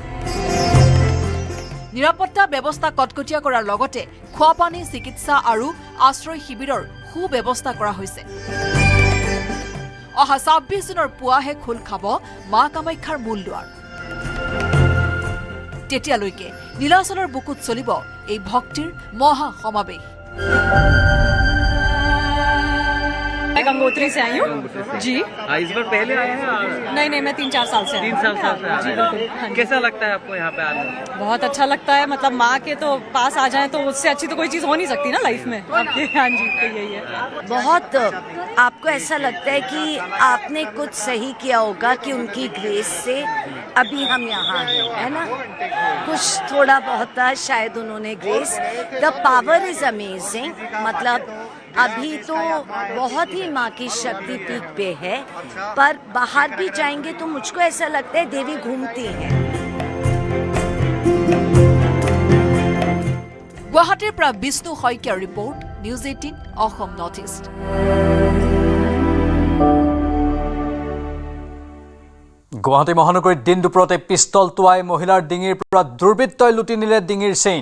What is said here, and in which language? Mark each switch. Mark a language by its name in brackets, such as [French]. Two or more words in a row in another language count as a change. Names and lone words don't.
[Assamese] নিৰাপত্তা ব্যৱস্থা কটকটীয়া কৰাৰ লগতে খোৱাপানী, চিকিৎসা আৰু আশ্ৰয় শিবিৰৰ সুব্যৱস্থা কৰা হৈছে। অহা ২৬ জুনৰ পুৱাহে খোল খাব মা কামাখ্যাৰ মূল দুৱাৰ। তেতিয়ালৈকে নীলাচলৰ বুকুত চলিব এই ভক্তিৰ মহা সমাৱেশ। [Hindi] मैं गंगोत्री से आई हूँ जी। इस बार पहले आए हैं? नहीं, मैं 3-4 साल से 3 साल से जी, बिल्कुल। कैसा लगता है आपको यहाँ पे आने? बहुत अच्छा लगता है। मतलब माँ के तो पास आ जाए तो उससे अच्छी तो कोई चीज़ हो नहीं सकती ना लाइफ में। हाँ जी, तो यही है। बहुत आपको ऐसा लगता है कि आपने कुछ सही किया होगा कि उनकी ग्रेस से अभी हम यहाँ हैं, है ना। कुछ थोड़ा बहुत शायद उन्होंने ग्रेस। [English] the power is amazing. [Hindi] मतलब अभी तो बहुत ही माँ की शक्ति पीक पे है, पर बाहर भी जाएंगे तो मुझको ऐसा लगता है देवी घूमती हैं। [Assamese] गुवाहाटीर পৰা বিষ্ণু শইকীয়াৰ ৰিপৰ্ট, নিউজ 18 অসম নৰ্থ ইষ্ট। গুৱাহাটী মহানগৰীত দিন দুপৰতে পিষ্টল টোৱাই মহিলাৰ ডিঙিৰ পৰা দুৰ্বৃত্তই লুটি নিলে ডিঙিৰ চেইন।